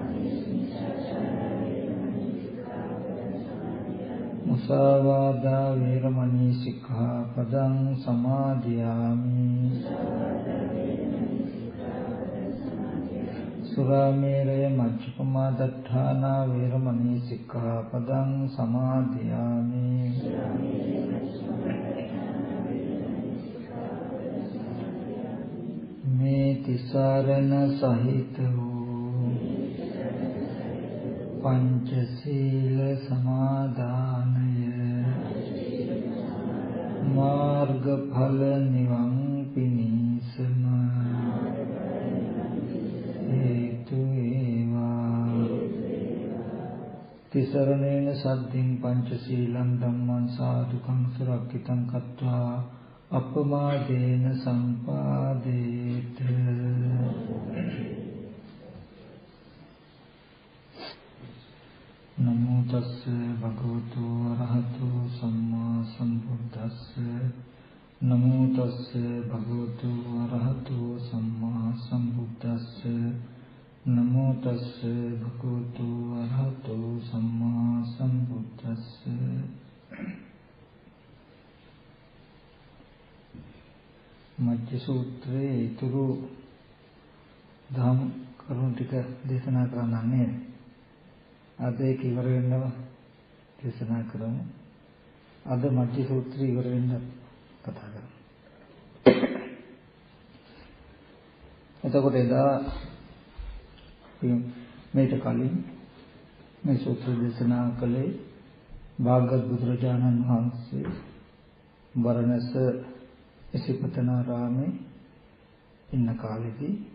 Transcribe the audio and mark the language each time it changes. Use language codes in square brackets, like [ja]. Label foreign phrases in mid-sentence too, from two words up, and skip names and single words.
[pi] Musāvādā Veramani Sikkhapadang Samadhiyami Suramēraya Majjapamā Daṭṭhāna Veramani Sikkhapadang Samadhiyami [si] මේ තිසරණ සහිත වූ පංචශීල සමාදානය මාර්ගඵල නිවන් පිණිසම හේතු වේවා [pi] තිසරණේන සද්ධින් පංචශීලං ධම්මං සාදුකං සුරක්ඛිතං කତ୍වා අපමාදේන සම්පාදේත නමෝ තස්ස භගවතු අරහතු සම්මා සම්බුද්දස්ස නමෝ තස්ස භගවතු අරහතු සම්මා සම්බුද්දස්ස නමෝ තස්ස භගවතු අරහතු සම්මා සම්බුද්දස්ස [si] මජ්ජ සූත්‍රයේ ඊතුරු ධම් කරුණු ටික දේශනා කරන්නේ අද ඒක ඉවර වෙනව දේශනා කරමු. අද මජ්ජ සූත්‍රය ඉවර වෙන්න කතා කරමු. එතකොට එදා මේක කලින් මේ සූත්‍ර දේශනා කළේ භාගවත් බුදුරජාණන් වහන්සේ වරණස ඉසිපතනාරාමේ ඉන්න කාලෙදී